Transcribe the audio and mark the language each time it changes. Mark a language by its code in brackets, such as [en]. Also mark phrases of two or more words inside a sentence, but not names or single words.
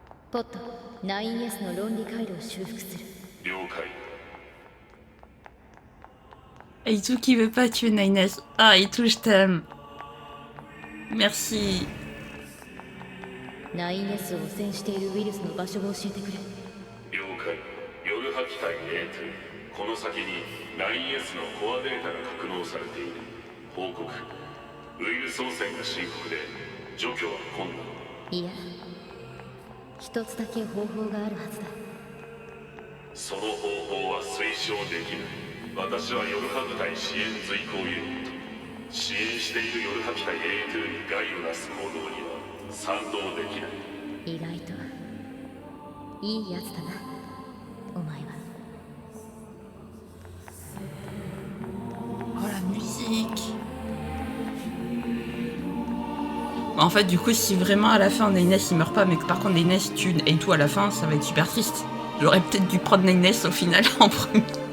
[ja] ポット 9S の論理回路を修復する。了解。 [fr] Aitou qui veut pas tuer Nines. Ah, Aitou, je t'aime. Merci. [ja] 9S を汚染しているウイルスの場所を教えてくれ。了解。夜波機体 A2、 この先に 9S のコアデータが格納されている。報告。ウイルス汚染が深刻で除去は困難。いや、一つだけ方法があるはずだ。その方法は推奨できない。私は夜波部隊支援随行ユニット。支援している夜波機体 A2 に害をなす行動には賛同できない。意外といいやつだな、お前は。 [fr] Oh, la musique. En fait, du coup, si vraiment à la fin Nines il meurt pas, mais que par contre Nines tue Aitou à la fin, ça va être super triste. J'aurais peut-être dû prendre Nines au final en premier.